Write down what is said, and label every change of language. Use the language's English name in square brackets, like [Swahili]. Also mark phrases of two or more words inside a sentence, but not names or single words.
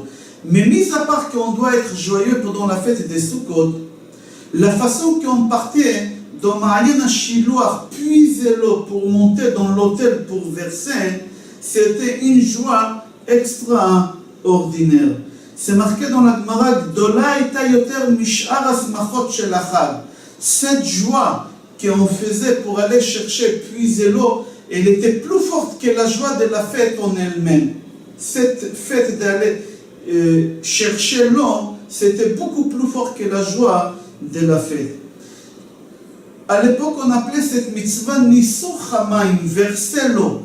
[French] Mais mis à part qu'on doit être joyeux pendant la fête des Sukkot, la façon qu'on partait dans Ma'ayan HaShiluach, puiser l'eau pour monter dans l'autel pour verser, c'était une joie extraordinaire. C'est marqué dans la Gemara, [Hebrew] גדולה היתה יותר משאר השמחות של החג. [French] Cette joie qu'on faisait pour aller chercher, puiser l'eau, elle était plus forte que la joie de la fête en elle-même. Cette fête d'aller chercher l'eau, c'était beaucoup plus fort que la joie de la fête. À l'époque, on appelait cette mitzvah [Hebrew] ניסור המים, [French] verser l'eau.